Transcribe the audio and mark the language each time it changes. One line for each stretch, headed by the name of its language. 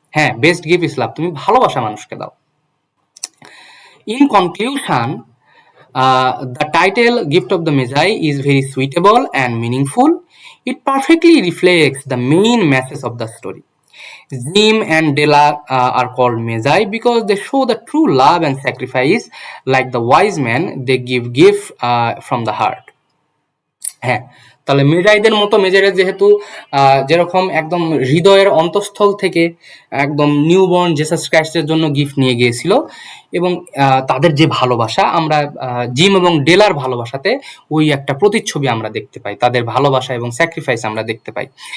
Bangla: হ্যাঁ,
English: best gift is love,
Bangla: তুমি ভালোবাসা মানুষকে দাও।
English: In conclusion, the title Gift of the Magi is very suitable and meaningful. It perfectly reflects the main message of the story. Jim and Della are called Magi because they show the true love and sacrifice. Like the wise men, they give gift from the heart. হ্যাঁ,
Bangla: তাহলে মেজাইদের মতো মেজাইরা যেহেতু যেরকম একদম হৃদয়ের অন্তঃস্থল থেকে একদম নিউবর্ন জেসাস ক্রাইস্টের জন্য গিফট নিয়ে গিয়েছিল, এবং তাদের যে ভালোবাসা আমরা জিম এবং ডেলার ভালোবাসাতে ওই একটা প্রতিচ্ছবি আমরা দেখতে পাই, তাদের ভালোবাসা এবং স্যাক্রিফাইস আমরা দেখতে পাই।